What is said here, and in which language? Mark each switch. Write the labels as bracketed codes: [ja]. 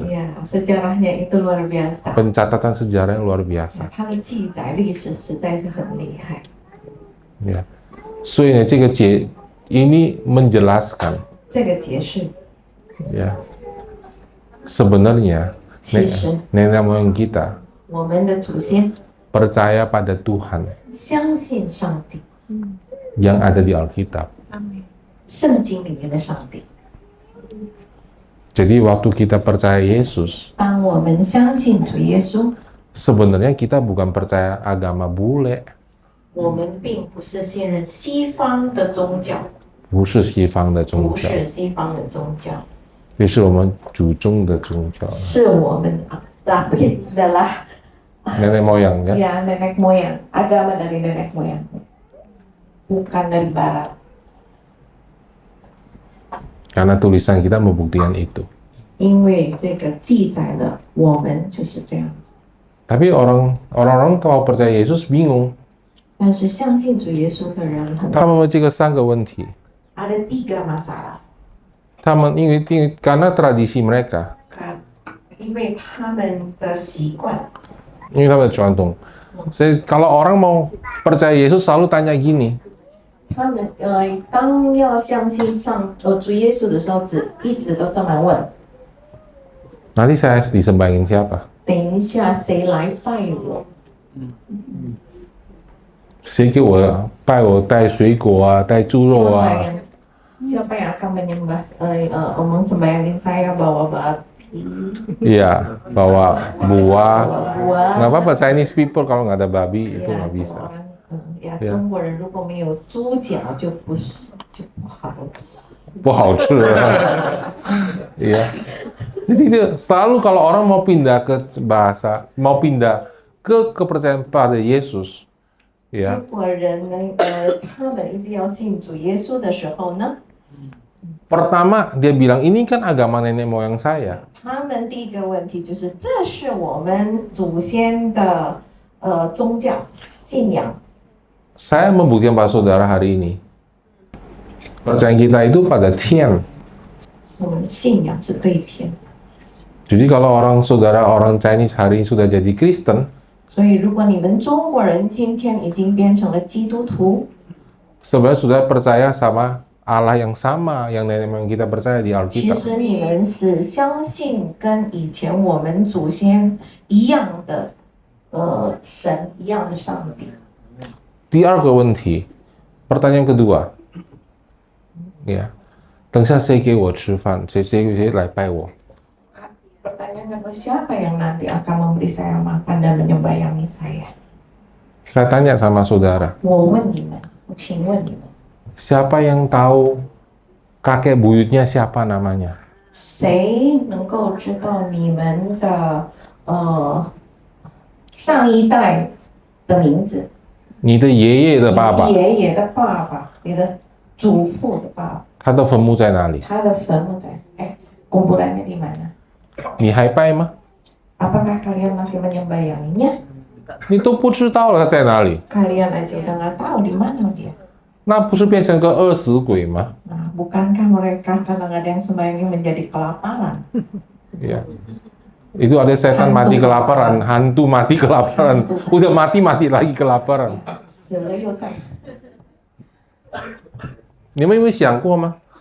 [id] Ya, sejarahnya itu luar biasa. pencatatan sejarah yang luar biasa. [zh] 它的记载历史实在是很厉害。 Ya, 所以呢，这个节 [id] ini menjelaskan [zh] 这个解释 [id] ya sebenarnya [zh] 其实 [id] nenek moyang kita [zh] 我们的祖先 [id] percaya pada Tuhan [zh] 相信上帝， [id] yang ada di Alkitab. [zh] 圣经里面的上帝。 [id] Jadi waktu kita percaya Yesus, [zh] 当我们相信主耶稣， [id] sebenarnya kita bukan percaya agama bule, [zh] 我们并不是信任西方的宗教，不是西方的宗不教，是西方的宗教，也是我们祖宗的宗教，是我们 [id] tapi adalah nenek moyang ya. ya nenek moyang, agama dari nenek moyang, bukan dari barat. Karena tulisan kita membuktikan itu. [zh] 因为这个记载了我们就是这样子。 [id] Tapi orang-orang kalau percaya Yesus bingung. [zh] 但是相信主耶稣的人很他们问这个3个问题。 [id] ada 3 masalah， [zh] 他们因为 [id] karena tradisi mereka, [zh] 因为他们的习惯，因为他们的传统. [id] Kalau orang mau percaya Yesus selalu tanya gini, [zh] 他们当要相信主耶稣的时候，一直都这么问： [id] nanti saya disembahingin siapa? [zh] 等一下谁来拜我？谁给我拜我带水果啊，带猪肉啊？ [id] Siapa yang akan menyembah omong sembahyangin saya bawa babi, Iya, bawa buah. buah. Nggak apa-apa, [en] Chinese people [id] kalau nggak ada babi itu nggak bisa. [zh] 呀，中国人如果没有猪脚就不好吃。不好吃啊.Iya. [id] Jadi itu selalu kalau orang mau pindah ke bahasa, mau pindah ke kepercayaan pada Yesus, ya. [zh] 中国人他们一直要信主耶稣的时候呢， [id] Pertama dia bilang ini kan agama nenek moyang saya. [zh] 他们第一个问题就是这是我们祖先的宗教信仰。 [id] Saya membuktikan pada saudara hari ini. Percayaan kita itu pada Tian. [zh] 我们信仰是对天， [id] Jadi kalau orang Chinese hari ini sudah jadi Kristen, [zh] 所以如果你们中国人今天已经变成了基督徒， [id] sebenarnya sudah percaya sama Allah yang sama yang nenek moyang kita percaya di [zh] 其 [id] Alkitab. [zh] 实你们是相信跟以前我们祖先一样的神一样的上帝。第二个问题, [id] pertanyaan kedua, ya, [zh] 等下谁给我吃饭，谁来拜我？ [id] Pertanyaan kedua, siapa yang nanti akan memberi saya makan dan menyembayangi saya? Saya tanya sama saudara, [zh] 我问你们，我请问你们， [id] siapa yang tahu kakek buyutnya siapa namanya? [zh] 谁能够知道你们的上一代的名字？你的爷爷的爸爸，你爷爷的爸爸，你的祖父的爸爸，他的坟墓在哪里？他的坟墓在骨 [id] Kuburannya di mana? [zh] 你还拜吗？ [id] Apakah kalian masih menyembayanginya? [zh] 你都不知道了它在哪里， [id] Kalian aja udah nggak tahu di mana dia. [zh] 那不是变成个饿死鬼吗？ [id] Nah, bukankah mereka kadang-kadang sembayangi menjadi kelaparan? Iya. Itu ada setan mati kelaparan, hantu mati kelaparan, udah mati lagi kelaparan. [zh] 死了又再死。你们有没有想过吗？